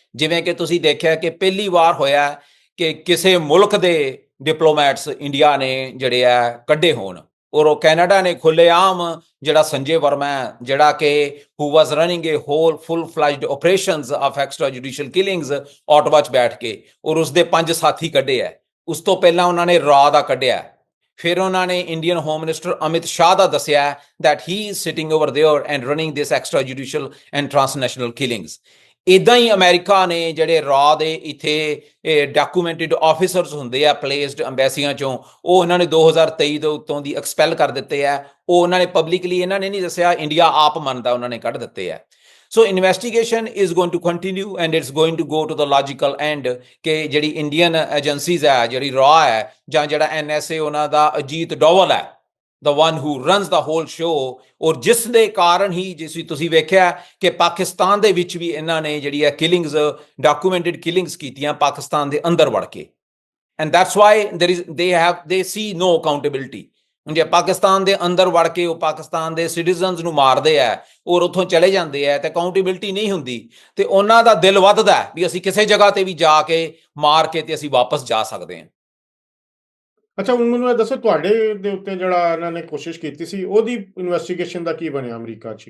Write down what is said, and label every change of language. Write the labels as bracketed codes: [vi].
[pa] ਜਿਵੇਂ ਕਿ ਤੁਸੀਂ ਦੇਖਿਆ ਕਿ ਪਹਿਲੀ ਵਾਰ ਹੋਇਆ ਕਿ ਕਿਸੇ ਮੁਲਕ ਦੇ ਡਿਪਲੋਮੈਟਸ ਇੰਡੀਆ ਨੇ ਜਿਹੜੇ ਆ ਕੱਢੇ ਹੋਣ, ਔਰ ਉਹ ਕੈਨੇਡਾ ਨੇ ਖੁੱਲ੍ਹੇਆਮ ਜਿਹੜਾ ਸੰਜੇ ਵਰਮਾ ਹੈ, ਜਿਹੜਾ ਕਿ [en] who was running a whole full fledged operations of extra judicial killings, [pa] Ottawa 'ਚ ਬੈਠ ਕੇ, ਔਰ ਉਸਦੇ 5 ਸਾਥੀ ਕੱਢੇ ਹੈ। ਉਸ ਤੋਂ ਪਹਿਲਾਂ ਉਹਨਾਂ ਨੇ ਰਾ ਦਾ ਕੱਢਿਆ। ਫਿਰ ਉਹਨਾਂ ਨੇ Indian home minister Amit Shah ਦਾ ਦੱਸਿਆ [en] that he is sitting over there and running this extrajudicial and transnational killings. [pa] ਇਦਾਂ ਹੀ ਅਮਰੀਕਾ ਨੇ ਜਿਹੜੇ ਰਾ ਦੇ ਇੱਥੇ ਡਾਕੂਮੈਂਟਡ ਆਫੀਸਰਸ ਹੁੰਦੇ ਆ ਪਲੇਸਡ ਅੰਬੈਸੀਆਂ ਚੋਂ, ਉਹ ਉਹਨਾਂ ਨੇ 2023 ਦੇ ਉੱਤੋਂ ਦੀ ਐਕਸਪੈਲ ਕਰ ਦਿੱਤੇ ਆ। ਉਹ ਉਹਨਾਂ ਨੇ ਪਬਲਿਕਲੀ ਇਹਨਾਂ ਨੇ ਨਹੀਂ ਦੱਸਿਆ, ਇੰਡੀਆ ਆਪ ਮੰਨਦਾ ਉਹਨਾਂ ਨੇ ਕੱਢ ਦਿੱਤੇ ਆ। [en] so investigation is going to continue and it's going to go to the logical end [pa] ਕਿ ਜਿਹੜੀ ਇੰਡੀਅਨ ਏਜੰਸੀਜ਼ ਹੈ, ਜਿਹੜੀ ਰਾ ਹੈ ਜਾਂ ਜਿਹੜਾ NSA ਉਹਨਾਂ ਦਾ ਅਜੀਤ ਡੋਵਲ ਹੈ, [en] the one who runs the whole show, [pa] ਔਰ ਜਿਸ ਦੇ ਕਾਰਨ ਹੀ ਜਿਸ ਵੀ ਤੁਸੀਂ ਵੇਖਿਆ ਕਿ ਪਾਕਿਸਤਾਨ ਦੇ ਵਿੱਚ ਵੀ ਇਹਨਾਂ ਨੇ ਜਿਹੜੀ ਹੈ ਕਿਲਿੰਗਸ, ਡਾਕੂਮੈਂਟਡ ਕਿਲਿੰਗਸ ਕੀਤੀਆਂ ਪਾਕਿਸਤਾਨ ਦੇ ਅੰਦਰ ਵੜ ਕੇ। [en] And that's why they see no accountability। [pa] ਜੇ ਪਾਕਿਸਤਾਨ ਦੇ ਅੰਦਰ ਵੜ ਕੇ ਉਹ ਪਾਕਿਸਤਾਨ ਦੇ ਸਿਟੀਜ਼ਨਸ ਨੂੰ ਮਾਰਦੇ ਆ ਔਰ ਉੱਥੋਂ ਚਲੇ ਜਾਂਦੇ ਆ ਤੇ ਅਕਾਊਂਟੇਬਿਲਟੀ ਨਹੀਂ ਹੁੰਦੀ, ਤੇ ਉਹਨਾਂ ਦਾ ਦਿਲ ਵੱਧਦਾ ਵੀ ਅਸੀਂ ਕਿਸੇ ਜਗ੍ਹਾ ਤੇ ਵੀ ਜਾ ਕੇ ਮਾਰ ਕੇ ਤੇ ਅਸੀਂ ਵਾਪਸ ਜਾ ਸਕਦੇ ਹਾਂ। ਅੱਛਾ, ਹੁਣ ਮੈਨੂੰ ਇਹ ਦੱਸੋ, ਤੁਹਾਡੇ ਦੇ ਉੱਤੇ ਜਿਹੜਾ ਇਹਨਾਂ ਨੇ ਕੋਸ਼ਿਸ਼ ਕੀਤੀ ਸੀ, ਉਹਦੀ ਇਨਵੈਸਟੀਗੇਸ਼ਨ ਦਾ ਕੀ ਬਣਿਆ ਅਮਰੀਕਾ 'ਚ?